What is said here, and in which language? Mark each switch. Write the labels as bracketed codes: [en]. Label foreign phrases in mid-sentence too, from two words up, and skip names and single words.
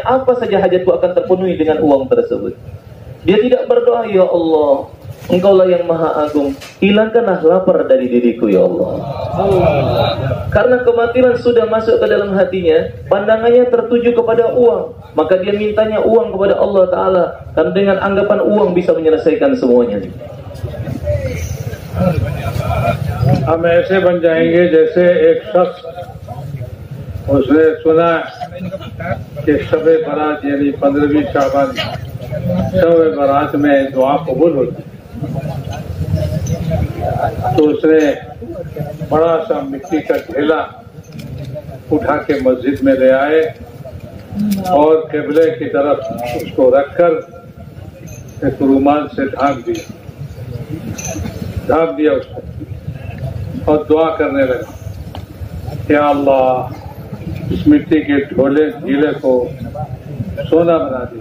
[id] Apa saja hajatku akan terpenuhi dengan uang tersebut. Dia tidak berdoa, ya Allah, Engkaulah yang Maha Agung, hilangkanlah lapar dari diriku ya Allah. Karena kebatilan sudah masuk ke dalam hatinya, pandangannya tertuju kepada uang, maka dia mintanya uang kepada Allah Ta'ala, dan dengan anggapan uang bisa menyelesaikan semuanya. [hi] हम ऐसे बन जाएंगे जैसे एक शख्स, उसने सुना कि शब-ए बारात यानी 15वीं शाबान, शब-ए बारात में दुआ कबूल होती, तो उसने बड़ा सा मिट्टी का ढेला उठा के मस्जिद में ले आए और किबले की तरफ उसको रखकर एक रुमाल से ढांक दिया उसको और दुआ करने लगा, या अल्लाह इस मिट्टी के ढीले को सोना बना दिया।